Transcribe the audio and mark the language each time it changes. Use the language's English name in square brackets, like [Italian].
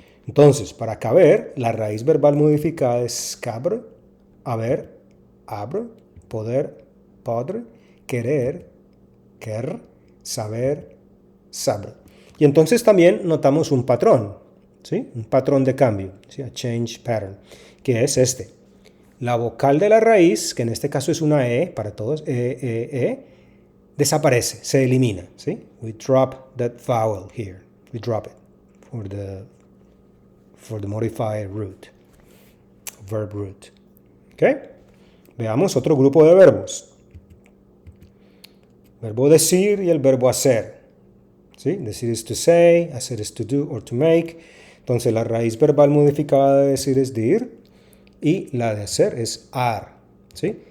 [Spanish] Entonces, para caber, la raíz verbal modificada es cabre, haber, abre, poder, podre, querer, quer, saber, sabre. Y entonces también notamos un patrón, ¿sí? Un patrón de cambio, ¿sí? [English] A change pattern, [Spanish] que es este. La vocal de la raíz, que en este caso es una E para todos, desaparece, se elimina, ¿sí? [English] We drop that vowel here. We drop it for the modified root, verb root. [Spanish] ¿Ok? Veamos otro grupo de verbos. Verbo decir y el verbo hacer. ¿Sí? Decir es [English] to say, [Spanish] hacer es [English] to do or to make. [Spanish] Entonces la raíz verbal modificada de decir es dir y la de hacer es ar. ¿Sí?